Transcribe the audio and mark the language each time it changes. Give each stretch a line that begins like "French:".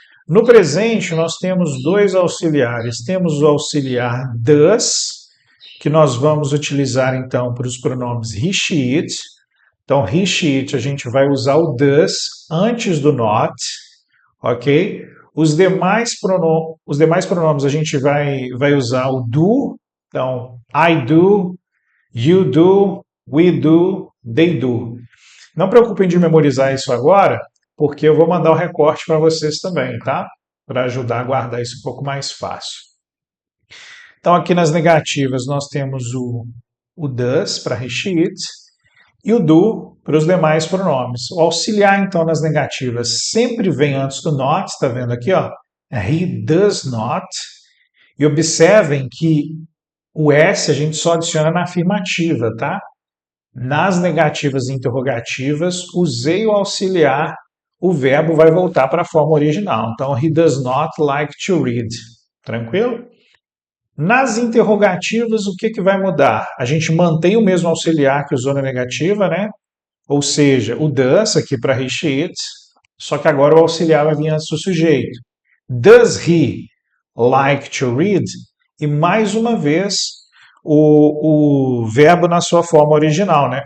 Portuguese: No presente, nós temos dois auxiliares. Temos o auxiliar does, que nós vamos utilizar então para os pronomes he, she, it. Então, he, she, it, a gente vai usar o does antes do not, ok? Os demais pronomes a gente vai usar o do.
English: Então, I do, you do, we do, they do.
Portuguese: Não preocupem de memorizar isso agora, porque eu vou mandar o recorte para vocês também, tá? Para ajudar a guardar isso um pouco mais fácil. Então, aqui nas negativas, nós temos o does para he, she, it e o do para os demais pronomes. O auxiliar, então, nas negativas sempre vem antes do not, está vendo aqui, ó?
English: He does not.
Portuguese: E observem que o S a gente só adiciona na afirmativa, tá? Nas negativas e interrogativas, usei o auxiliar, o verbo vai voltar para a forma original.
English: Então, he does not like to read.
Portuguese: Tranquilo? Nas interrogativas, o que vai mudar? A gente mantém o mesmo auxiliar que usou na negativa, né? Ou seja, o does aqui para he, she, it, só que agora o auxiliar vai vir antes do sujeito.
English: Does he like to read?
Portuguese: E mais uma vez, o verbo na sua forma original, né?